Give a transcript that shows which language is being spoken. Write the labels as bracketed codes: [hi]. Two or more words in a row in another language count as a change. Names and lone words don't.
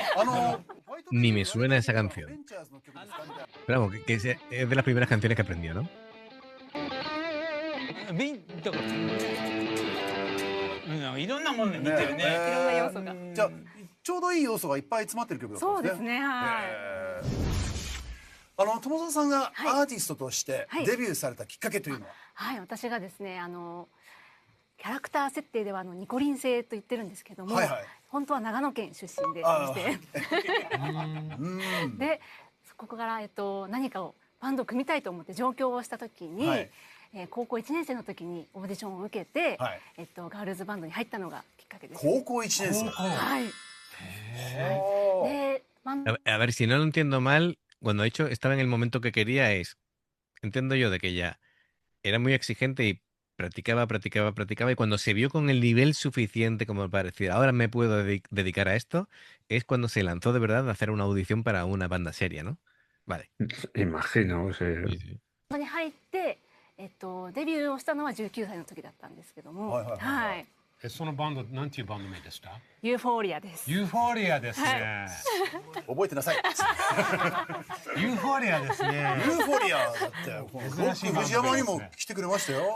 [es] Ni me suena esa canción. Pero vamos, es de las primeras canciones que aprendió, ¿no? [ja] だからいろんなものに似てるね。いろんな要素が。じゃあちょうどいい要素がいっぱい詰まってる曲だったんですね。そうですね。はい。友澤さんがアーティストとしてはいデビューされたきっかけというのは？はい、私がですね、キャラクター設定ではニコリン星と言ってるんですけども、はいはい本当は長野県出身であして、でそこから何かをバンドを組みたいと思って上京をした時に、はい高校1年生の時にオーディションを受けて、はいガールズバンドに入ったのがきっかけです。高校1年生。はい。おーで、バンド [es] A ver, si no lo entiendo mal, cuando ha dicho estaba en el momento que quería entiendo yo de que ella era muy exigente y practicaba, practicaba, practicaba y cuando se vio con el nivel suficiente como para decir, ahora me puedo dedicar a esto, es cuando se lanzó de verdad a hacer una audición para una banda seria, ¿no? Vale. Imagino, sí. Sí, sí. [ja] バンドに入って、デビューをしたのは19歳の時だったんですけども、はいはいはいはいはい。そのバンド、なんていうバンド名でした？ユーフォーリアです。ユーフォーリアですね。覚えてなさい。ユーフォーリアですね。ユーフォリアだって、ロック藤山にも来てくれましたよ。